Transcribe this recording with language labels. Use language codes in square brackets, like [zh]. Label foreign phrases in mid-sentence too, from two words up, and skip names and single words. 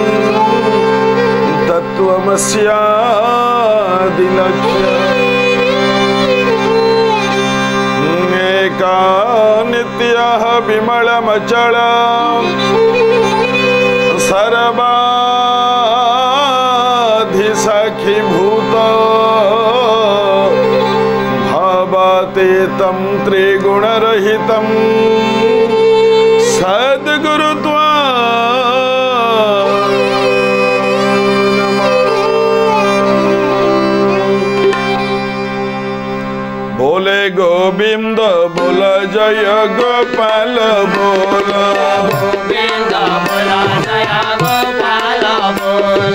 [sa] तत्त्वमस्यादिलक्ष्यम् एका नित्यः विमलमचल सर्वाधिसखीभूत भावातीतं त्रिगुणरहितं सद्गुरुत्वा [hi] बोले गोविंद बोल जय गोपाल बोल गोविंद बोल जय गोपाल बोल